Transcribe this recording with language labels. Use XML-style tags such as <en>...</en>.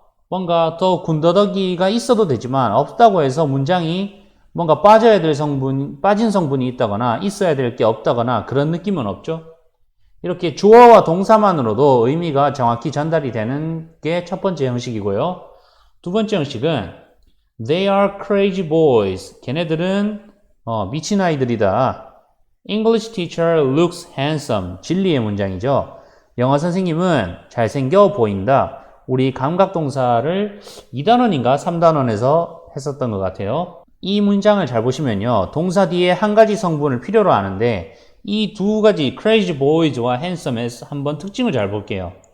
<ko>뭔가 더 군더더기가 있어도 되지만 없다고 해서 문장이 뭔가 빠져야 될 빠진 성분이 있다거나 있어야 될 게 없다거나 그런 느낌은 없죠. 이렇게 주어와 동사만으로도 의미가 정확히 전달이 되는 게 첫 번째 형식이고요. 두 번째 형식은</ko> <en>They are crazy boys.</en> <ko>걔네들은 미친 아이들이다.</ko> <en>English teacher looks handsome.</en> <ko>진리의 문장이죠. 영어 선생님은 잘생겨 보인다. 우리 감각동사를 2단원인가 3단원에서 했었던 것 같아요. 이 문장을 잘 보시면요. 동사 뒤에 한 가지 성분을 필요로 하는데 이 두 가지 crazy boys와 handsome의 한번 특징을 잘 볼게요.</ko>